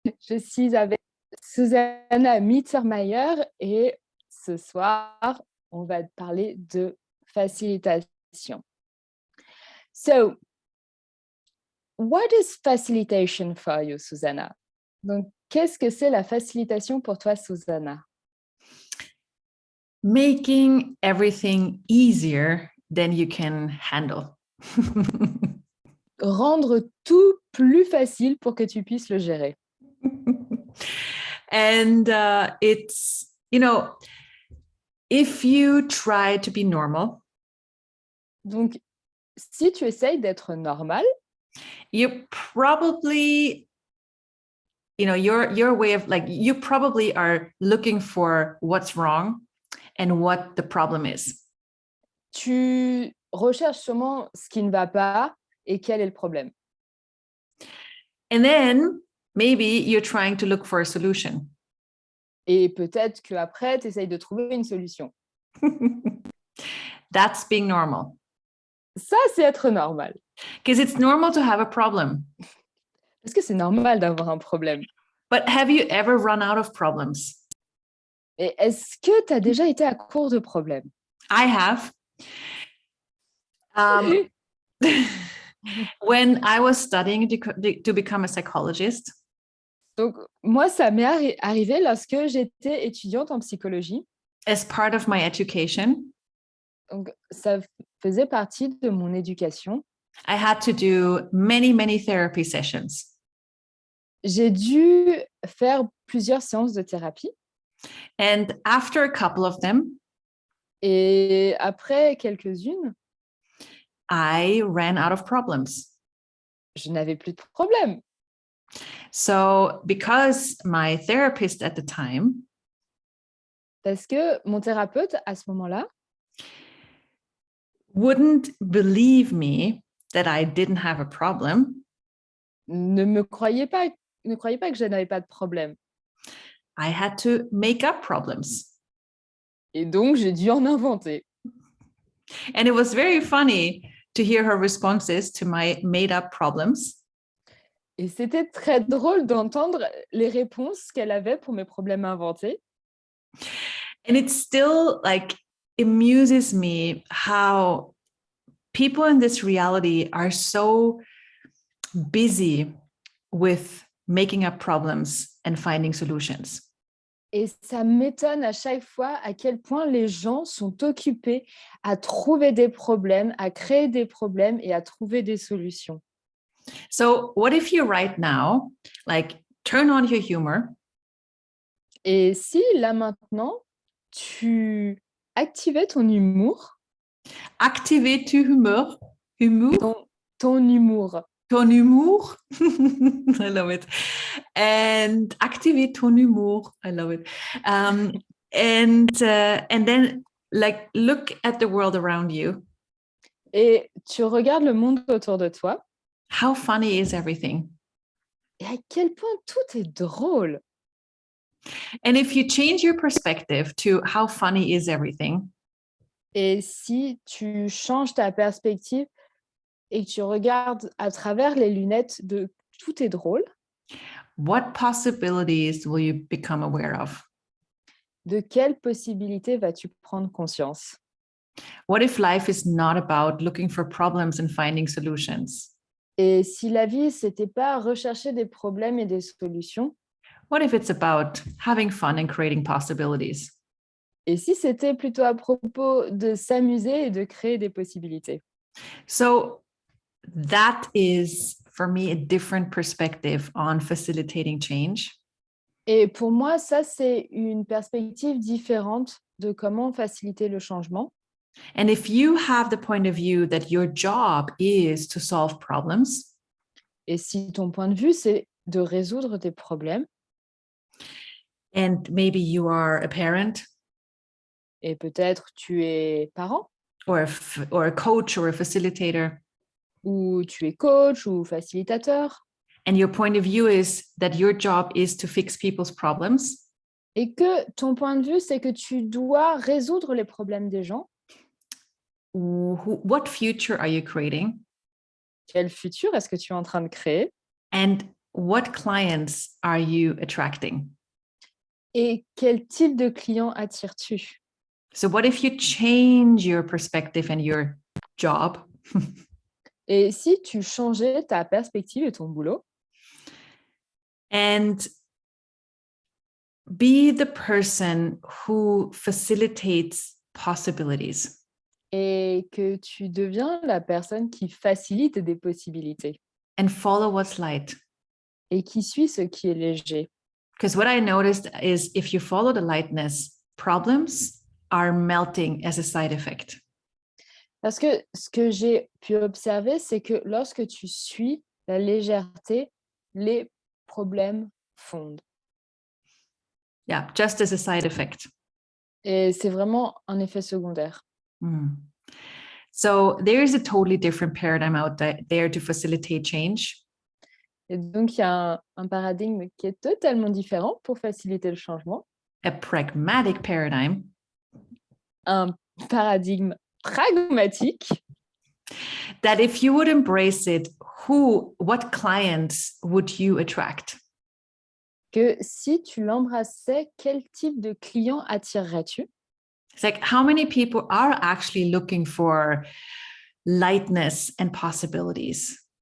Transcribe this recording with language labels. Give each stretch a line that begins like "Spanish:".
French: Je suis avec Susanna Mittermeier et ce soir, on va parler de facilitation.
English: So, what is facilitation for you, Susanna?
French: Donc, qu'est-ce que c'est la facilitation pour toi, Susanna?
English: Making everything easier than you can handle.
French: Rendre tout plus facile pour que tu puisses le gérer.
English: And it's, if you try to be normal,
French: Donc, si tu essayes d'être normal,
English: you probably, your way of you probably are looking for what's wrong and what the problem is.
French: tu recherches sûrement ce qui ne va pas et quel est le problème.
English: And then maybe you're trying to look for a solution.
French: Et peut-être qu'après, tu essayes de trouver une solution.
English: That's being normal.
French: Ça, c'est être normal.
English: Because it's normal to have a problem.
French: Parce que c'est normal d'avoir un problème.
English: But have you ever run out of problems?
French: Et est-ce que tu as déjà été à court de problèmes?
English: I have. When I was studying to become a psychologist.
French: Donc, moi, ça m'est arrivé lorsque j'étais étudiante en psychologie.
English: As part of my education.
French: Donc, ça faisait partie de mon éducation.
English: I had to do many, many therapy sessions.
French: J'ai dû faire plusieurs séances de thérapie.
English: And after a couple of them,
French: et après quelques-unes,
English: I ran out of problems.
French: Je n'avais plus de problème.
English: So, because my therapist at the time,
French: parce que mon thérapeute à ce moment-là,
English: wouldn't believe me that I didn't have a problem.
French: Ne croyait pas que je n'avais pas de problème.
English: I had to make up problems.
French: Et donc, j'ai dû en inventer.
English: And it was very funny to hear her responses to my made up problems.
French: Et c'était très drôle d'entendre les réponses qu'elle avait pour mes problèmes inventés.
English: And it still amuses me how people in this reality are so busy with making up problems and finding solutions.
French: Et ça m'étonne à chaque fois à quel point les gens sont occupés à trouver des problèmes, à créer des problèmes et à trouver des solutions.
English: So what if you right now, turn on your humor?
French: Et si là maintenant, tu activais ton humour? Activer ton humour? Ton humour. Ton humour?
English: I love it. And
French: activer ton humour.
English: I love it. And then look at the world around you.
French: Et tu regardes le monde autour de toi.
English: How funny is everything?
French: Et à quel point tout est drôle.
English: And if you change your perspective to how funny is everything.
French: Et si tu changes ta perspective et que tu regardes à travers les lunettes de tout est drôle.
English: What possibilities will you become aware of?
French: De quelles possibilités vas-tu prendre conscience?
English: What if life is not about looking for problems and finding solutions?
French: Et si la vie, c'était pas rechercher des problèmes et des solutions?
English: What if it's about having fun and creating possibilities?
French: Et si c'était plutôt à propos de s'amuser et de créer des possibilités?
English: So that is, for me, a different perspective on facilitating change.
French: Et pour moi, ça, c'est une perspective différente de comment faciliter le changement.
English: And if you have the point of view that your job is to solve problems,
French: et si ton point de vue, c'est de résoudre tes problèmes,
English: and maybe you are a parent,
French: et peut-être tu es parent,
English: or a coach or a facilitator,
French: ou tu es coach ou facilitateur,
English: and your point of view is that your job is to fix people's problems,
French: et que ton point de vue, c'est que tu dois résoudre les problèmes des gens,
English: what future are you creating?
French: Quel futur est-ce que tu es en train de créer?
English: And what clients are you attracting?
French: Et quel type de client attires-tu?
English: So what if you change your perspective and your job?
French: Et si tu changeais ta perspective et ton boulot
English: And be the person who facilitates possibilities.
French: et que tu deviens la personne qui facilite des possibilités
English: And follow what's light.
French: et qui suit ce qui est léger.
English: Because what I noticed is if you follow the lightness, problems are melting as a side effect.
French: Parce que ce que j'ai pu observer, c'est que lorsque tu suis la légèreté, les problèmes fondent.
English: Yeah, just as a side effect.
French: Et c'est vraiment un effet secondaire. Mm.
English: So there is a totally different paradigm out there to facilitate change.
French: Et donc, il y a un paradigme qui est totalement différent pour faciliter le changement.
English: A pragmatic paradigm.
French: Un paradigme pragmatique.
English: That if you would embrace it, what clients would you attract?
French: Que si tu l'embrassais, quel type de client attirerais-tu?
English: It's like how many people are actually looking for lightness and possibilities?